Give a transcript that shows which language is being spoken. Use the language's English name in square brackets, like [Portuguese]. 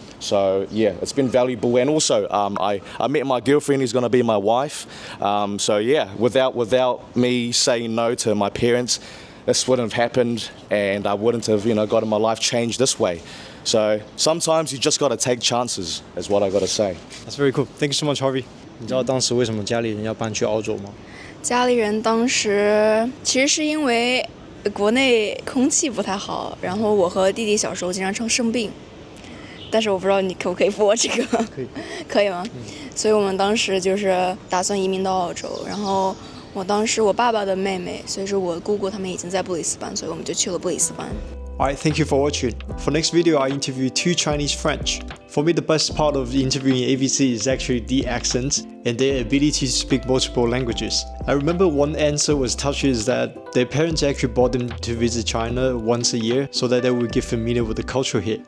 [English] So yeah, it's been valuable. And also, I met my girlfriend who's going to be my wife. So yeah, without me saying no to my parents, this wouldn't have happened, and I wouldn't have, gotten my life changed this way. So sometimes you just got to take chances, is what I got to say. That's very cool. Thank you so much, Harvey. [Chinese] 你知道当时为什么家里人要搬去澳洲吗？家里人当时其实是因为国内空气不太好，然后我和弟弟小时候经常生病，但是我不知道你可不可以播这个，可以吗？所以我们当时就是打算移民到澳洲，然后我当时我爸爸的妹妹，所以说我姑姑他们已经在布里斯班，所以我们就去了布里斯班。 [English] Alright, thank you for watching. For next video, I interview 2 Chinese French. For me, the best part of interviewing AVC is actually the accent and their ability to speak multiple languages. I remember one answer was touched is that their parents actually brought them to visit China once a year so that they would get familiar with the culture here.